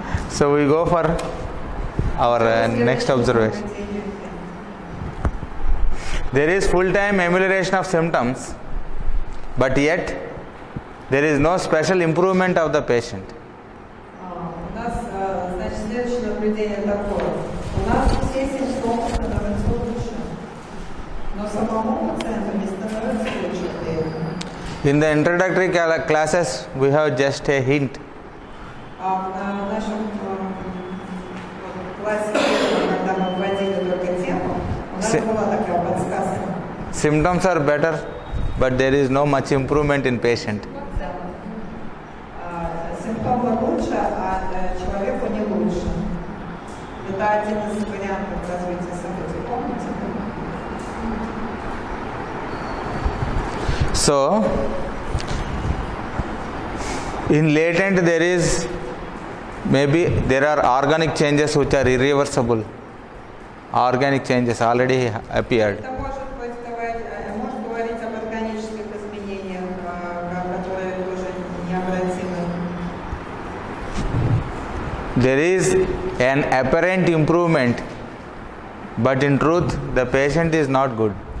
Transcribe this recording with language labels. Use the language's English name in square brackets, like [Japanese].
[English] so we go for our next observation. There is full-time amelioration of symptoms, but yet there is no special improvement of the patient. [Russian] У нас, значит, следующее наблюдение такое. У нас все симптомы становятся лучше, но самому пациенту не становится лучше от этого. [English] In the introductory classes, we have just a hint. [Russian] В нашем классе, когда мы вводили только тему, у нас была такая подсказка. [English] Symptoms are better, but there is no much improvement in patient. [Russian] Симптомы лучше, а человеку не лучше. Это один из вариантов развития событий. Помните? [English] So, in latent there is maybe there are organic changes which are irreversible. Organic changes already appeared. [Russian] Это может говорить об органических изменениях, которые тоже необратимы. [English] There is an apparent improvement, but in truth the patient is not good.